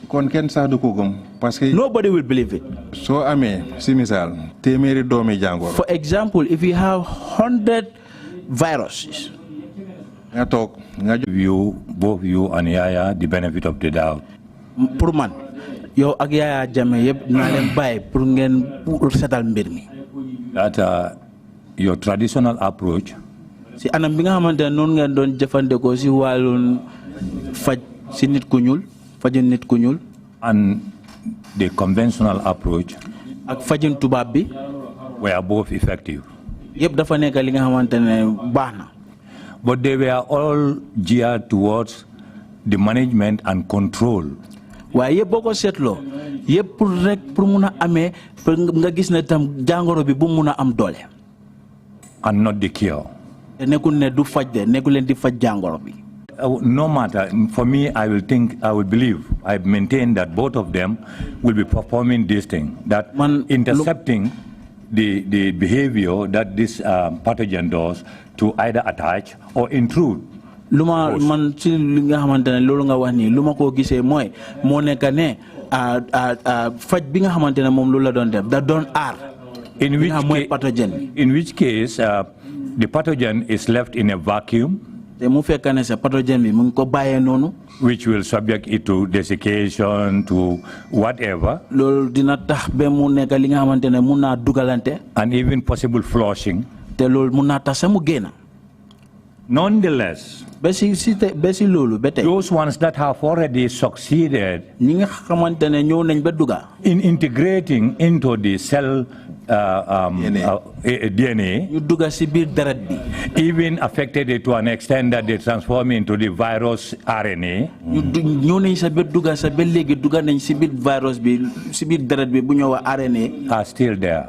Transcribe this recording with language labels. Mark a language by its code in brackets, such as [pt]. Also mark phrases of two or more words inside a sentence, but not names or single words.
[en] Nobody will believe it. For example, if you have 100 viruses, both you and Yaya the benefit of the doubt. [wo] Per man, yow ak Yaya Jammeh yëpp naa leen bàyyi pour ngeen setal mbir mi. [en] That your traditional approach. [wo] Si anam bi nga xamante ne noonu ngeen doon jëfandikoo si wàllum faj si nit ku ñuul fajin nit ku ñuul. [en] And the conventional approach. [wo] Ak fajin tubaab bi. [en] Were both effective. [wo] Yëpp dafa nekk li nga xamante ne baax na. [en] But they were all geared towards the management and control. [wo] Waaye yëpp boo ko seetloo yëpp pour rek pour mun a amee nga gis ne tam jàngoro bi bu mun a am doole. [en] And not the cure. [wo] te nekkul ne du faj de nekkul leen di faj jàngoro bi. [en] No matter, for me, I will believe, I maintain that both of them will be performing this thing, that intercepting the behavior that this pathogen does to either attach or intrude. [wo] Luma man ci li nga xamantene lolu nga wax ni luma ko gisee moy mo nek ne faj bi nga xamantene mom lu la doon def da doon ar [en] in which case the pathogen is left in a vacuum, [wo] te mu fekkane sa pathogen bi mu ngi ko baye nonu, [en] which will subject it to desiccation, to whatever, [wo] lolu dina tax be mu nek li nga xamantene mu na dugalante, [en] and even possible flushing, [wo] te lolu mu na tax sa mu gena. [en] Nonetheless, those ones that have already succeeded in integrating into the cell DNA, even affected it to an extent that they transform into the virus RNA, are still there.